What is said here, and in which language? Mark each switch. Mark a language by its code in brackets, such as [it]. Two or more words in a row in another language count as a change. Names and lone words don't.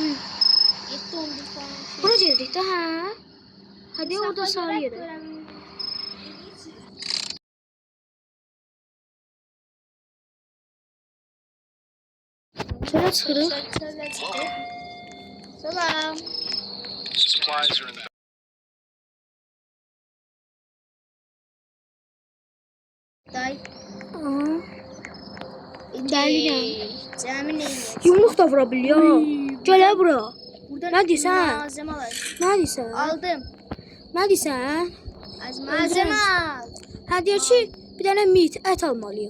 [az] 7-11 falan. Bura geldik də, hə? Hadi orada sarı yerə. Çölə çıxırıq. Salam. [en] Supplies are in the Day. [az] Aha. İndi. Dəliyəm. Cəmi neyini? Yumruq da [tr] vura biliyor. [az] Gələ bura. Burada Nə deyirsən? malzemə var. Nə deyirsən? Aldım. Nə deyirsən? Az malzemə al. Hə deyir ki, bir dənə mit, ət almalıyıq.